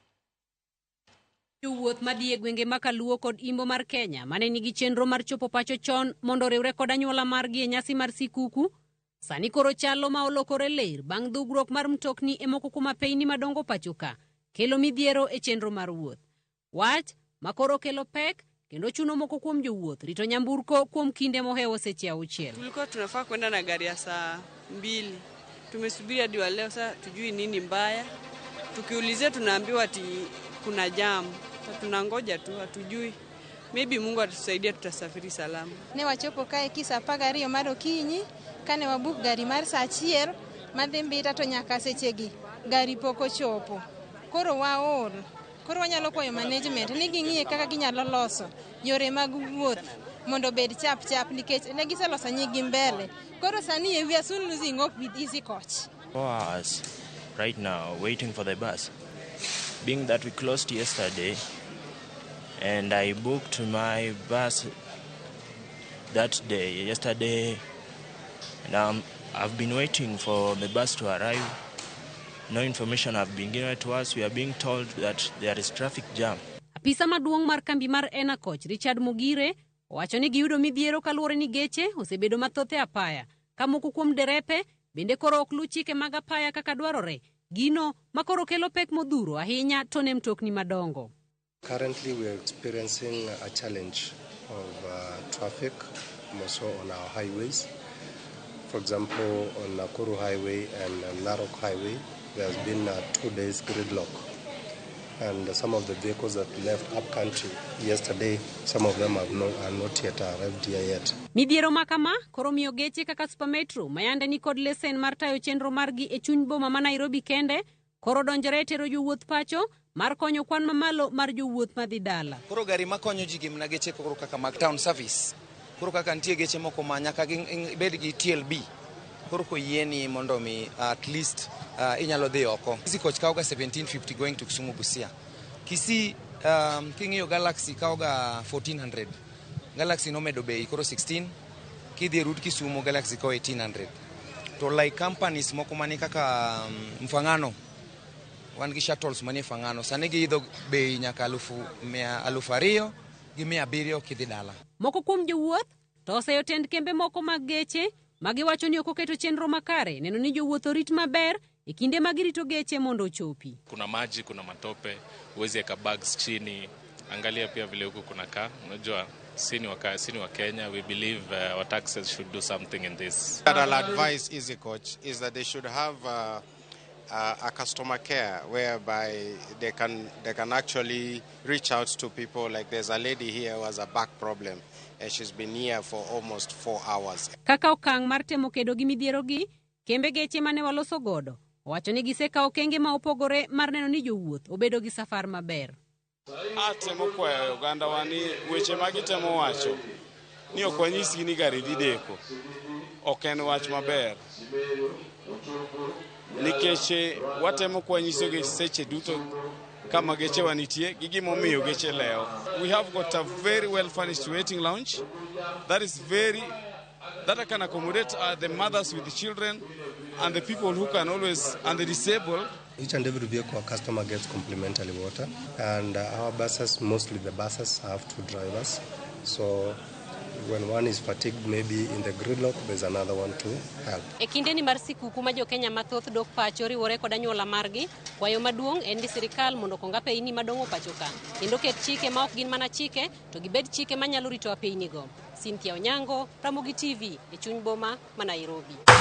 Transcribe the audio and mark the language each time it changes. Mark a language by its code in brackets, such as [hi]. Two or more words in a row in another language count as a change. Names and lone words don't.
[luo] Jowuoth madhi e gwenge makaluo kod imbo mar Kenya mane nigi chenro mar chopo pacho chon mondo riwre kod anyuola margi e nyasi mar sikuku sani koro chalo ma olokore ler bang' dhugruok mar mtokni e moko kuom apeyni madongo pacho ka kelo midhiero e chenro mar wuoth. Wach makoro kelo pek kendo chuno moko kuom jowuoth rito nyamburko kuom kinde mohewo seche 6. [sw] Tulikuwa tunafaa kwenda na gari ya saa 2. Tumesubiri hadi wa leo, sasa tujui nini mbaya. Tukiulizia tunaambiwa ati kuna jam. Tunangoja tu, hatujui. Maybe Mungu atatusaidia, tutasafiri salama. [luo] Ne wachopo kae kisa pagario mar okinyi kane wabuk gari mar saa 1 madhi mbita to nyaka sechegi gari poko chopo. Koro waol. Koro wanyalo kwayo management ni ging'iye kaka ginyalo loso yore mag wuoth mondo bed chap nikech ne giseloso nyigi mbele. Koro sani [en] we are soon losing hope with easy coach. 4 hours right now waiting for the bus. Being that we closed yesterday and I booked my bus that day, yesterday, and I've been waiting for the bus to arrive. No information have been given to us. We are being told that there is traffic jam. [luo] Apisa maduong' mar kambi mar Enacoach Richard Mugire owacho ni giyudo midhiero kaluwore ni geche osebedo mathoth e apaya. Ka moko kuom derepe bende koro ok lu chike mag apaya kaka dwarore. Gino makoro kelo pek modhuro ahinya to ne mtokni madongo. [en] Currently we are experiencing a challenge of traffic more so on our highways. For example, on Nakuru Highway and Narok Highway, there has been 2 days gridlock. And some of the vehicles that left up country yesterday, some of them are not yet arrived here yet. [luo] Midhiero makama koro miyo geche kaka Super Metro mayande ni kod lesen mar tayo chenro margi e chuny boma ma Nairobi kende koro donjore tero jowuoth pacho mar konyo kwan mamalo mar jowuoth madhi dala. Koro gari makonyo ji gimna geche koro kaka mag [en] town service. [luo] Koro kaka nitie geche moko ma nyaka bed gi TLB. Koro ko yieni mondo mi [en] at least [luo] inyalo dhi oko. [en] Easy Coach kaoga 1750 going to Kisumu Busia. [luo] Kisii king'iyo Galaxy kaoga 1400. Galaxy nomedo bei koro 16. Kidhi route Kisumu Galaxy ko 1800. To [en] like companies [luo] moko mani kaka Mfangano wan gi shuttles mani Mfangano sani giidho bei nyaka 200,000 gi 700 kidhi dala. Moko kuom jowuoth to oseyotend kembe moko mag geche magiwacho ni ok oketo chenro makare neno ni jowuoth orit maber e kinde magirito geche mondo chopi. [sw] Kuna maji, kuna matope, uwezi eka bags chini. Angalia pia vile huko kuna kaa. Unajua sini wa Kenya, [en] we believe our taxes should do something in this. What I'll advise Easy Coach is that they should have a customer care whereby they can actually reach out to people. Like there's a lady here who has a back problem and she's been here for almost 4 hours. [luo] Kaka okang' mar temo kedo gi midhiero gi, kembe geche mane waloso godo owacho ni gisekawo okenge ma opogore mar neno ni jowuoth obedo gi safar maber. Atemo kwayo oganda wani weche magitemo wacho ni ok wanyisgi ni gari dhi deko. Ok en wach maber. Nikech watemo kwanyiso geche seche duto kama geche wanitie gi gimomiyo geche leo. [en] We have got a very well furnished waiting lounge that can accommodate the mothers with the children and the people who can always, and the disabled. Each and every vehicle a customer gets complimentary water, and our buses, mostly the buses, have 2 drivers. So when one is fatigued, maybe in the gridlock, there's another one to help. [luo] E kinde ni mar sikuku ma Jo-Kenya mathoth dok pacho riwore kod anyuola margi, kwayo maduong' en ni sirikal mondo konga apeyni madongo pacho ka. Kendo ket chike ma ok gin mana chike, to gibed chike manyalo rito apeyni go. Cynthia Onyango, Ramogi TV, e chuny boma ma Nairobi.